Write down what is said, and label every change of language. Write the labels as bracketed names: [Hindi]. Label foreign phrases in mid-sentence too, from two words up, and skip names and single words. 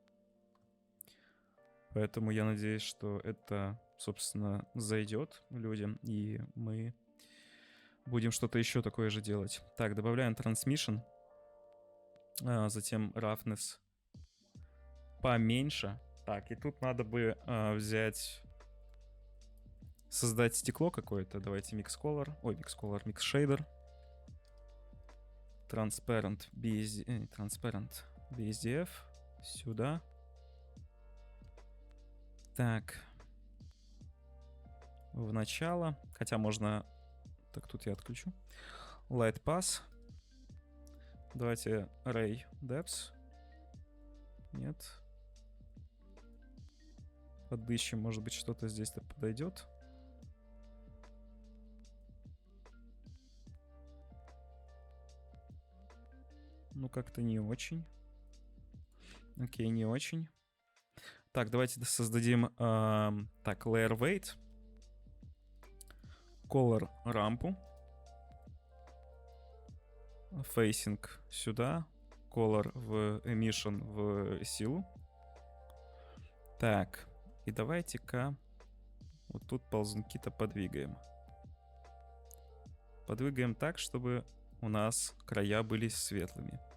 [Russian] Поэтому я надеюсь, что это, собственно, зайдет людям, и мы будем что-то еще такое же делать. Так, добавляем Transmission. Затем Roughness поменьше. Так, и тут надо бы взять... Создать стекло какое-то. [English] Давайте Mix Color. Ой, Mix Color, Mix Shader. Transparent BSDF. [Russian] Сюда. Так. В начало. Хотя можно... Так, тут я отключу. [English] Light Pass. Давайте Ray Depth. [Russian] Нет. Подыщем, может быть, что-то здесь-то подойдет. Ну, как-то не очень. Окей, не очень. Так, давайте создадим... так, [English] Layer Weight. Color рампу. [Russian] Facing сюда. Color в Emission в силу. Так, и давайте-ка вот тут ползунки-то подвигаем. Подвигаем так, чтобы у нас края были светлыми.